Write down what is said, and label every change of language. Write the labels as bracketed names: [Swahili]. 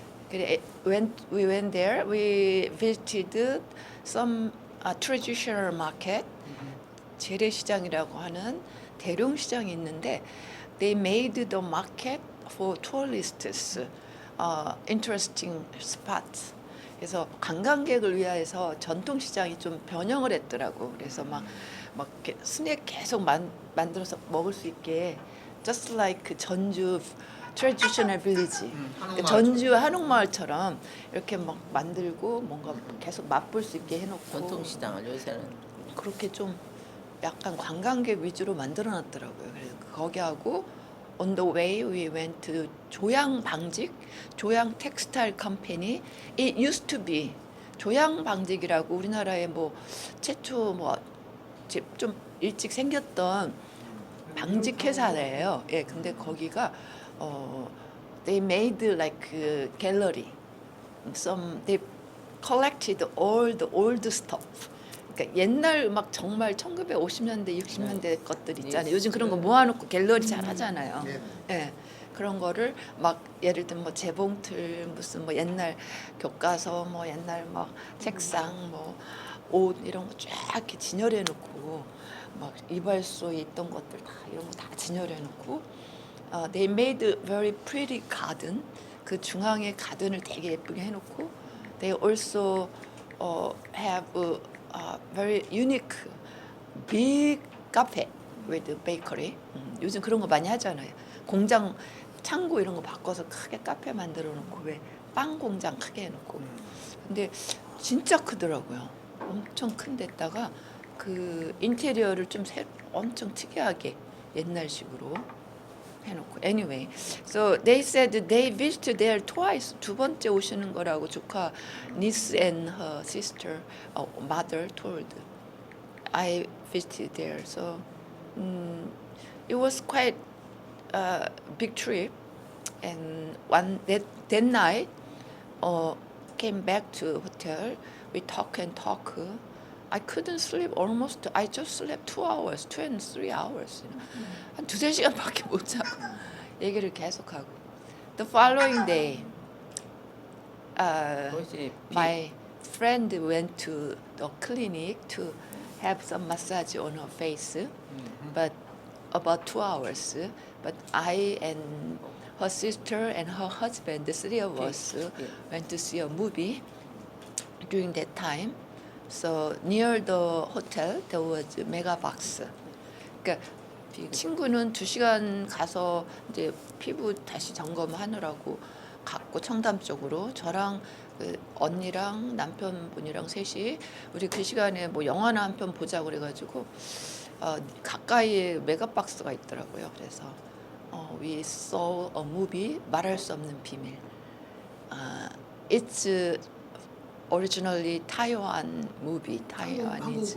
[Korean] 그래, [English] we went there. We visited some traditional market. [Korean] 재래시장이라고 하는 대룡시장이 있는데 [English] they made the market for tourists, interesting spots. [Korean] 그래서 관광객을 위해서 전통시장이 좀 변형을 했더라고. 그래서 막 이렇게 스낵 계속 만들어서 먹을 수 있게, [English] just like [Korean] 그 전주 [English] traditional village, [Korean] 한옥마을. 전주 한옥마을처럼 이렇게 막 만들고 뭔가 계속 맛볼 수 있게 해놓고 전통시장을 요새는 그렇게 좀 약간 관광객 위주로 만들어놨더라고요. 그래서 거기하고 [English] on the way we went to [Korean] 조양 방직, 조양 텍스타일 컴퍼니. [English] It used to be [Korean] 조양 방직이라고 우리나라에 뭐 최초 뭐 좀 일찍 생겼던 방직 회사예요. 예, 근데 거기가 [English] they made like a gallery. They collected all the old stuff. [Korean] 그러니까 옛날 막 정말 1950년대, 60년대 것들 있잖아요. 요즘 그런 거 모아놓고 갤러리 잘 하잖아요. 네. 예, 그런 거를 막 예를 들면 뭐 재봉틀, 무슨 뭐 옛날 교과서, 뭐 옛날 막 책상, 뭐 옷 이런 거 쫙 이렇게 진열해 놓고 막 이발소에 있던 것들 다 이런 거 다 진열해 놓고 [English] they made a very pretty garden. [Korean] 그 중앙에 가든을 되게 예쁘게 해놓고 [English] they also have a very unique big cafe with a bakery. [Korean] 요즘 그런 거 많이 하잖아요. 공장 창고 이런 거 바꿔서 크게 카페 만들어 놓고 왜 빵 공장 크게 해놓고. 근데 진짜 크더라고요. 엄청 큰 데다가 그 인테리어를 좀 엄청 특이하게 옛날식으로 해놓고. [English] Anyway, so they said they visited there twice. [Korean] 두 번째 오시는 거라고 조카 niece and her sister, mother told. [English] I visited there, so it was quite a big trip. And that night, came back to hotel. We talk and talk. I couldn't sleep almost. I just slept 2 hours, 2 and 3 hours. [Korean] 한 2~3시간밖에 못 자고 얘기를 계속하고. [English] The following day, [Korean] 그것이 [English] my friend went to the clinic to have some massage on her face, but about 2 hours. But I and her sister and her husband, the three of us, went to see a movie during that time. So near the hotel there was a mega box. [Korean] 그러니까 친구는 2시간 가서 이제 피부 다시 점검하느라고 갔고 청담 쪽으로, 저랑 그 언니랑 남편분이랑 셋이 우리 그 시간에 뭐 영화나 한 편 보자고 그래가지고 가까이에 메가박스가 있더라고요. 그래서 [English] we saw a movie, 말할 수 없는 비밀. It's originally Taiwan movie, Taiwanese,